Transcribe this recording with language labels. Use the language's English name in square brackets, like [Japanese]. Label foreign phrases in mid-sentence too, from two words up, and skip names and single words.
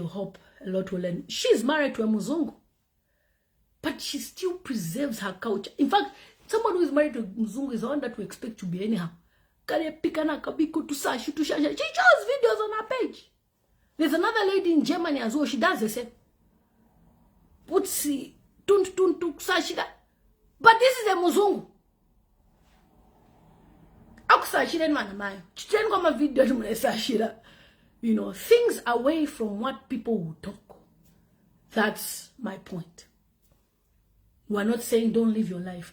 [English] Hope a lot will learn. She's married to a Muzungu, but she still preserves her culture. In fact, someone who is married to a Muzungu is the one that we expect to be anyhow. She shows videos on her page. There's another lady in Germany as well. She does the same. Putsi, tuntuk sashida. But this is a Muzungu. You know, things away from what people will talk. That's my point. We're not saying don't live your life.